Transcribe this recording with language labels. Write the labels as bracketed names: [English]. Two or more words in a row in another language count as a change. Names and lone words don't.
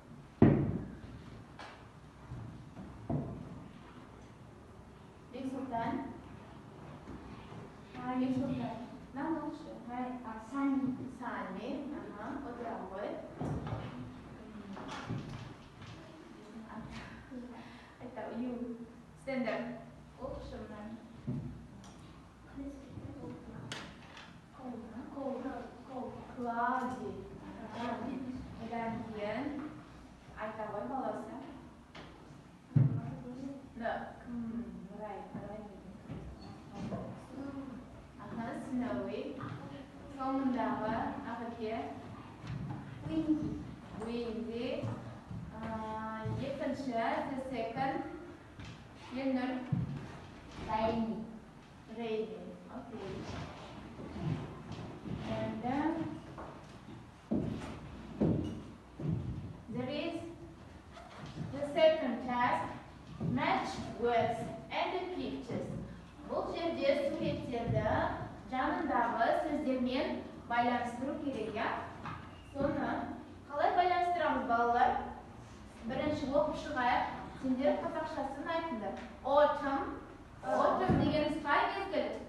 [Kazakh] Бексұлтан. Бексұлтан. Мынаны оқышы. Sunny. Отыра ғой. Айта, [English] you. Stand up. [Kazakh] Оқышы мынаны. Cloudy. Одан кейін айта ғой баласы. [English] Snowy. [Kazakh] Соңындағы ағыке. Windy. Екінші, [English] the second. [Kazakh] Елнұр. [English] Rainy. Rainy. Okay. And then there is the second task, match words and the pictures. [Kazakh] Бұл жерде суреттерді жанындағы сөздермен байланыстыру керек, ya. Соны қалай байланыстырамыз, балалар? Бірінші оқып шығайық. Сендер қазақшасын айтыңдар. Autumn дегеніміз қай мезгіл?